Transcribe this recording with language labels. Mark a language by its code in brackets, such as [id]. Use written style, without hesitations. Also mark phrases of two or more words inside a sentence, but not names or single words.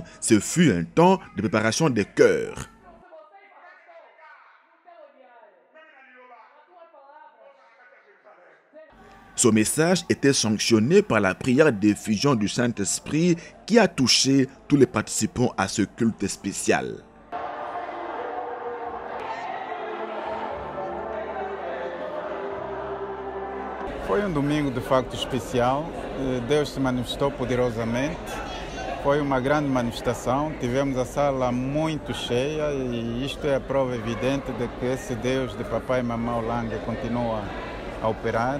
[fr] Ce fut un temps de préparation des cœurs. Ce message était sanctionné par la prière d'effusion du Saint-Esprit qui a touché tous les participants à ce culte spécial. [pt] Foi domingo de facto especial, Deus se manifestou poderosamente, foi uma grande manifestação, tivemos a sala muito cheia e isto é a prova evidente de que esse Deus de papai e mamãe Olangi continua a operar.